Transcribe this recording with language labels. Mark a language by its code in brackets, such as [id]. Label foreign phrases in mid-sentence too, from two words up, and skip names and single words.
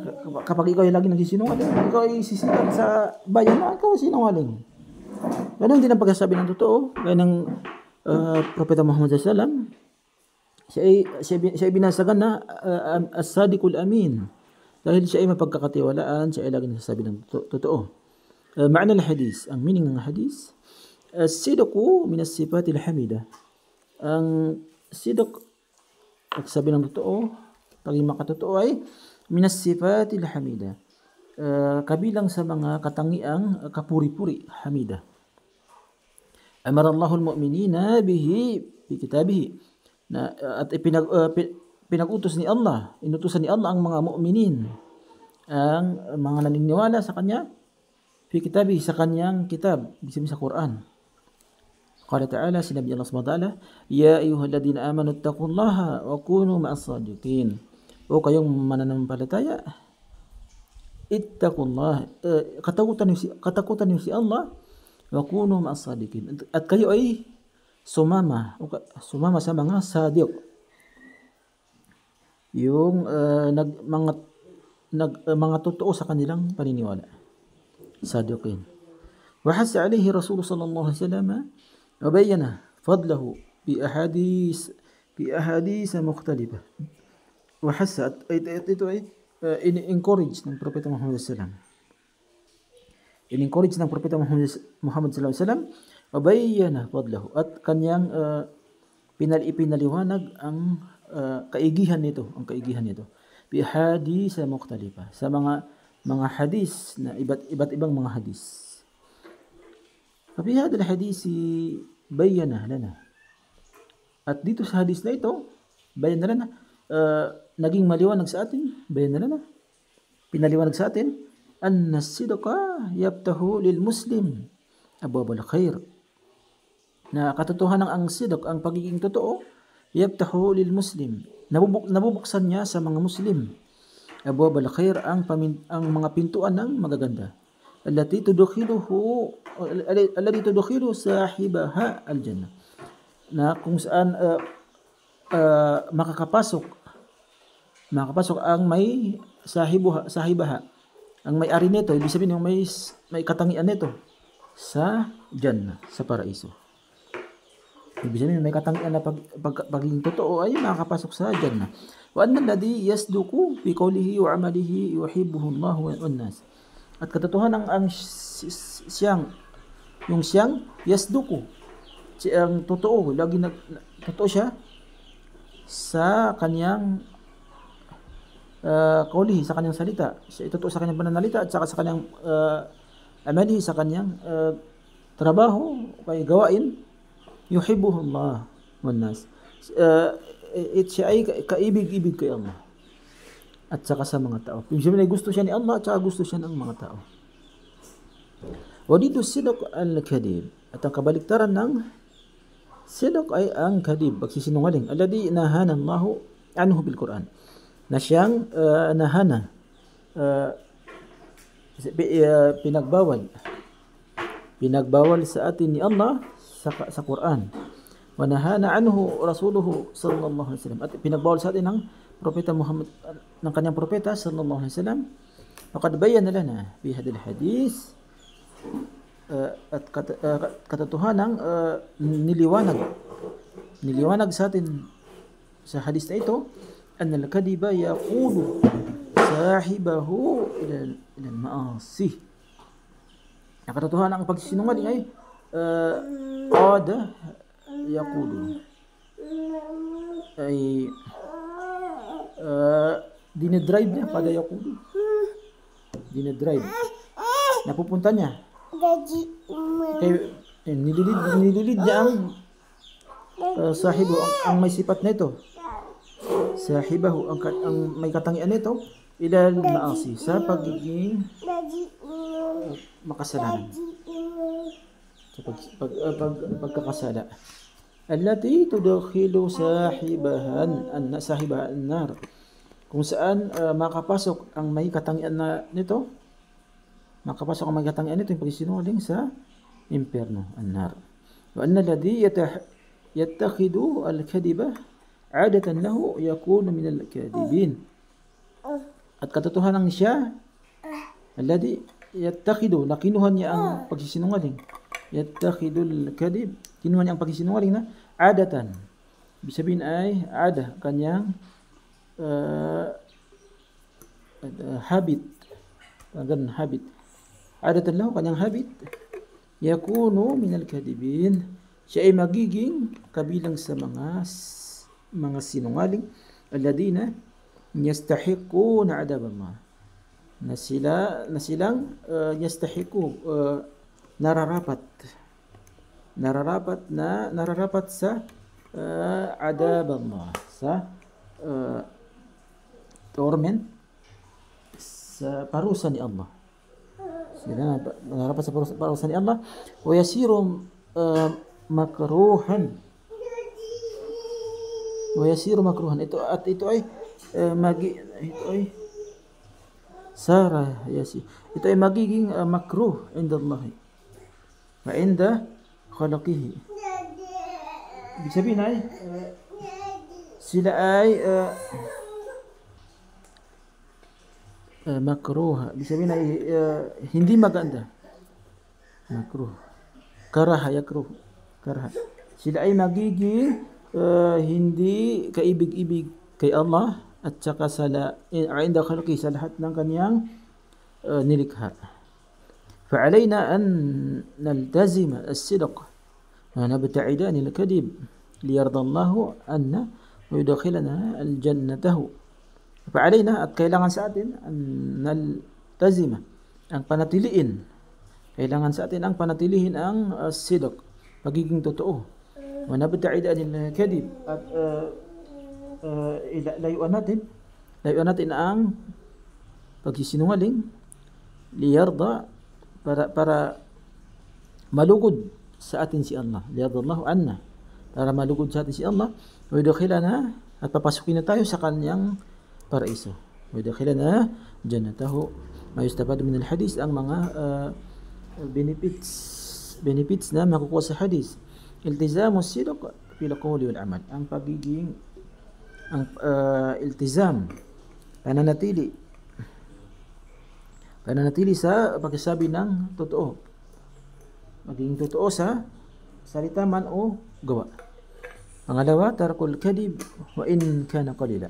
[tl] Kapag ikaw ay lagi nagsisinungaling, ikaw ay sisikat sa bayan na ikaw ay sinungaling. Ganun din ang pagsasabi ng totoo. Gaya ng Propeta Muhammad SAW, siya ay binasagan na [ar] الصادق الأمين. [tl] Dahil siya ay mapagkakatiwalaan, siya ay lagi nagsasabi ng totoo. [ar] معنى الحديث, [tl] ang meaning ng hadis, [ar] الصدق من الصفات الحميدة. [tl] Ang sidq, pagsabi ng totoo, pagiging makatotoo ay [ar] من الصفات الحميدة. [tl] Kabilang sa mga katangiang kapuri-puri, [ar] hamida. أمر الله المؤمنين به بكتابه. [tl] At pinag-utos ni Allah, inutusan ni Allah ang mga mu'minin, ang mga naniniwala sa kanya, [ar] في كتابه, [tl] sa kanyang kitab, ibig sa Quran. [ar] قال تعالى, sinabi Allah سبحانه وتعالى يا أيها الذين آمنوا اتقوا الله وكونوا مع الصادقين. [tl] O kayong mananampalataya, ittaqullah, katakutan niyo si Allah, [ar] وكونوا مع الصادقين, [tl] at kayo ay sumama sa mga sadiq, yung mga totoo sa kanilang paniniwala, [ar] sadiqin. وحث عليه الرسول صلى الله عليه وسلم وبين فضله بأحاديث مختلفة. وحث, [tl] ito ay in-encourage ng Propeta Muhammad [ar] صلى الله عليه وسلم. [tl] In-encourage ng Propeta Muhammad [ar] صلى الله عليه وسلم, وبين فضله, [tl] at kanyang ipinaliwanag ang kaigihan nito, [ar] بحديث مختلفة, [tl] sa mga hadis na iba't ibang mga hadis. [ar] في هذا الحديث بين لنا, [tl] at dito sa hadis na ito, [ar] بين لنا, [tl] naging maliwanag sa atin, pinaliwanag sa atin, [ar] أن الصدق يفتح للمسلم أبواب الخير, [tl] na katotohanan ang sidq, ang pagiging totoo, [ar] يفتح للمسلم, [tl] nabubuksan niya sa mga muslim, [ar] أبواب الخير, [tl] ang mga pintuan ng magaganda, [ar] allati تدخل صاحبها الجنة, [tl] na kung saan makakapasok ang may sahibaha, ang may-ari nito, ibig sabihin yung may katangian nito, sa Jannah, sa paraiso. Ibig sabihin, may katangian na pagiging totoo ay nakakapasok sa Jannah. [ar] وأن الذي يصدق بقوله وعمله يحبه الله والناس. [tl] At katotohanan ang siyang yasduqu, siyang totoo, totoo siya sa kanyang qawlihi, sa kanyang salita. Siya totoo sa kanyang pananalita at saka sa kanyang amalihi, sa kanyang trabaho, kay gawain. [ar] يحبه الله والناس. [tl] Siya ay kaibig-ibig kay Allah at saka sa mga tao. Yung siya gusto siya ni Allah at saka gusto siya ng mga tao. [ar] وضد الصدق الكذب. [tl] At ang kabaliktaran ng sidq ay ang kadhib, pagsisinungaling. [ar] الذي نهانا الله عنه بالقرآن. [tl] Na siyang nahana, pinagbawal sa atin ni Allah sa Quran. [ar] ونهانا عنه رسوله صلى الله عليه وسلم. [tl] At pinagbawal sa atin ng propeta Muhammad, ng kanyang propeta [ar] صلى الله عليه وسلم. فقد بين لنا في هذا الحديث, [tl] at katotohanan niliwanag sa atin sa hadis na ito, [ar] أن الكذب يقود صاحبه إلى المعاصي. [tl] Ang katotohanan ang pagsinungaling ay [ar] قد يقول [tl] ay dinedrive niya, [ar] قد يقول dinedrive, [tl] napupunta niya kay nililid niya ang sahibo, ang may sifat nito, sahibahu, ang may katangian nito, [ar] إلى المعاصي, [tl] sa pagiging makasalanan, sa pagkakasala. [ar] التي تدخل صاحبها النار, [tl] kung saan makapasok ang may katangian nito, makapasok ang may katangian nito, yung pagsisinungaling sa impyerno, [ar] an-nar. وأن الذي يتخذ الكذب عادة له يكون من الكاذبين. [tl] At katotohanan siya, [ar] الذي يتخذ, [tl] nakinuhan niya ang pagsisinungaling, [ar] يتخذ الكذب, [tl] kinuha niya ang pagsisinungaling na adatan. Ibig sabihin ay ada, kanyang habit, ganun habit. [ar] عادة له, [tl] kanyang habit, [ar] يكون من الكاذبين, [tl] siya ay magiging kabilang sa mga sinungaling, [ar] الذين يستحقون عذاب الله, [tl] na silang yastahiqu, nararapat sa [ar] عذاب الله, [tl] sa torment, sa parusa ni Allah. Sila nararapat sa parusa ni Allah. [ar] ويصير مكروها, [tl] ito ay ito ay magiging makruh [ar] عند الله وعند خلقه. [tl] Ibig sabihin ay sila ay makruh. Ibig sabihin ay hindi maganda. [ar] مكروه. كره، يكره. كره. [tl] Sila ay magiging hindi kaibig-ibig kay Allah at saka sa [ar] عند الخلق, [tl] sa lahat ng kanyang nilikha. [ar] فعلينا أن نلتزم الصدق ونبتعد عن الكذب ليرضى الله عنا ويدخلنا الجنته. فعلينا, [tl] at kailangan sa atin, [ar] أن نلتزم, [tl] ang panatiliin, kailangan sa atin ang panatilihin ang sidq, pagiging totoo, [ar] ونبتعد عن الكذب, [tl] at layuan natin ang pagsisinungaling, liyarda, para malugod sa atin si Allah, [ar] ليرضى الله عنا, [tl] para malugod sa atin si Allah, [ar] ويدخلنا, [tl] at papasukin na tayo sa kanyang paraiso, [ar] ويدخلنا جنته. ما يستفاد من الحديث, [tl] ang mga benefits na makukuha sa hadith. [ar] التزام الصدق في القول والعمل, [tl] ang pagiging iltizam, pananatili sa pagsasabi ng totoo, Maging totoo sa salita man o gawa. Pangalawa, [ar] ترك الكذب وإن كان قليلا.